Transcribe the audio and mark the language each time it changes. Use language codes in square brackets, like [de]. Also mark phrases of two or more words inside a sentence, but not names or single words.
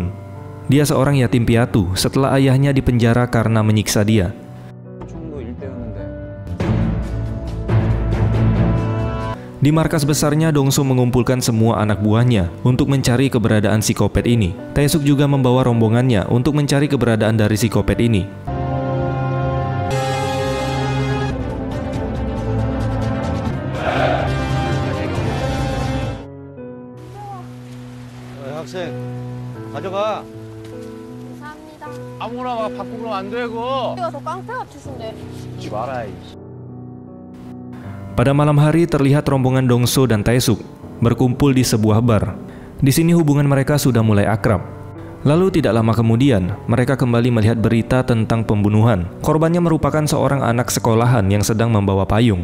[id] Dia seorang yatim piatu setelah ayahnya dipenjara karena menyiksa dia. Di markas besarnya, Dong-so mengumpulkan semua anak buahnya untuk mencari keberadaan psikopat ini. Tae-suk juga membawa rombongannya untuk mencari keberadaan dari psikopat ini. [ko] 학생, 가져가. 감사합니다. 아무나 막 바꾸면 안 되고. 우리가 더 깡패 같으신데. 죽지 마라. [id] Pada malam hari terlihat rombongan Dong-so dan Tae-suk berkumpul di sebuah bar. Di sini hubungan mereka sudah mulai akrab. Lalu tidak lama kemudian, mereka kembali melihat berita tentang pembunuhan. Korbannya merupakan seorang anak sekolahan yang sedang membawa payung.